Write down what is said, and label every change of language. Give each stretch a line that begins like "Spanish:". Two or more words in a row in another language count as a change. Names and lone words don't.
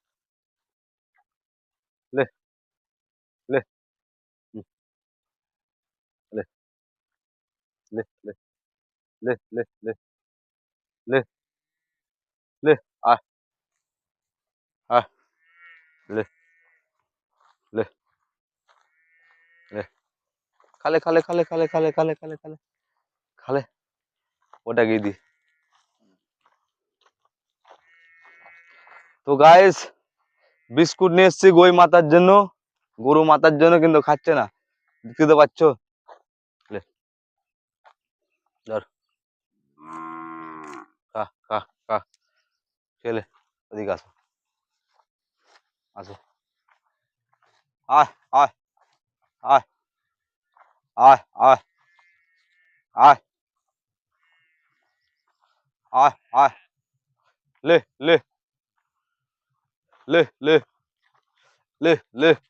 Bangla: লে লে হুম, লে লে লে লে লে লে লে লে আয় আয় লে লে লে খালে খালে খালে খালে খালে খালে খালে খালে খালে ওটা গিয়ে দি। তো গাইস বিস্কুট নিয়ে এসছি গরু মাতার জন্য কিন্তু খাচ্ছে না, দেখতে তো পাচ্ছ। লে ধর খা খা খা খেলে ওদিকে আসো আসো আয় আয় আয় আয় আয় আয় আয় আয় লে লে লে লে লে লে